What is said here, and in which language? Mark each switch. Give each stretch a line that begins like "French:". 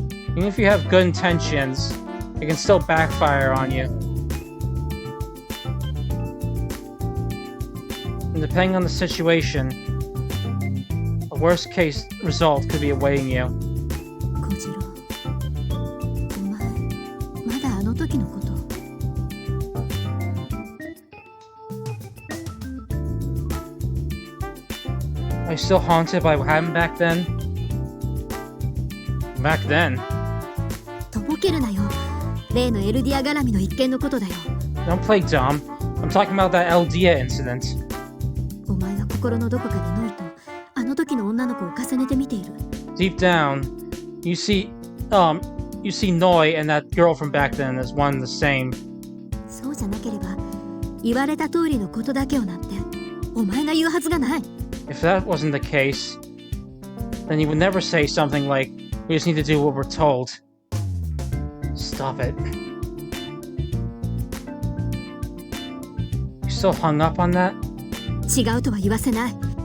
English: Even if you have good intentions, it can still backfire on you. And depending on the situation, a worst case result could be awaiting you.
Japanese: 小次郎、お前まだあの時のこと。
English: Are you still haunted by what happened back then? Back then?
Japanese: とぼけるなよ。例のエルディア絡みの一件のことだよ。
English: Don't play dumb. I'm talking about that Eldia incident.
Japanese: お前は心のどこかでノイとあの時の女の子を重ねて見ている。
English: Deep down, you see Noi and that girl from back then as one and the same.
Japanese: そうじゃなければ言われた通りのことだけをなんてお前が言うはずがない。
English: If that wasn't the case, then you would never say something like, "We just need to do what we're told." Stop it. You still hung up on that?
Japanese: 違うとは言わせない。